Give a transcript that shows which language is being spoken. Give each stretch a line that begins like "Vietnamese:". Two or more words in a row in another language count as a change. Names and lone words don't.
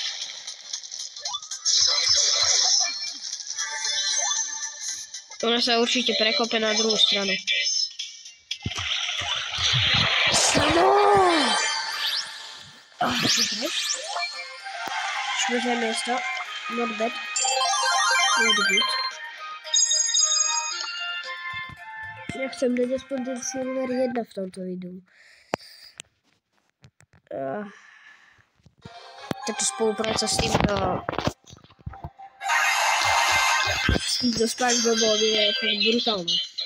Slovak: Ona sa určite prekope na druhú stranu. Dobre. Štvrté miesto.
English: Not bad. Not good.
Slovak: Ja chcem dať aspoň ten Silver 1 v tomto videu. Táto spolupráca s týmto SpongeBobom je fakt brutálna.